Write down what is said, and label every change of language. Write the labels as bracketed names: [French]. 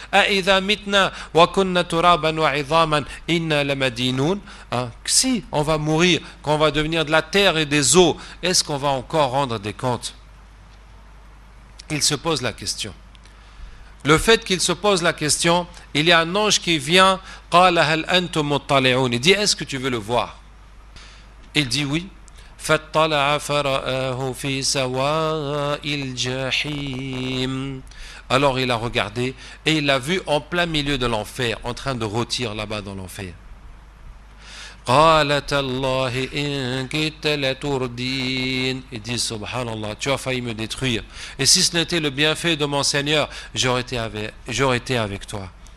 [Arabic] أئذا متنا وكنا ترابا وعظاما إنا لمدينون. [French] Si on va mourir, qu'on va devenir de la terre et des eaux, est-ce qu'on va encore rendre des comptes? Il se pose la question. Le fait qu'il se pose la question, il y a un ange qui vient. [Arabic] قال هل أنتم مطلعون. [French] Il dit, est-ce que tu veux le voir? Il dit oui. [Arabic] فاطلع فرآه في سواء الجحيم. [French] Alors il a regardé et il l'a vu en plein milieu de l'enfer, en train de rôtir là-bas dans l'enfer. [Arabic] قال تالله إن كدت لتردين. [French] Il dit subhanallah, tu as failli me détruire. Et si ce n'était le bienfait de mon Seigneur, j'aurais été avec toi.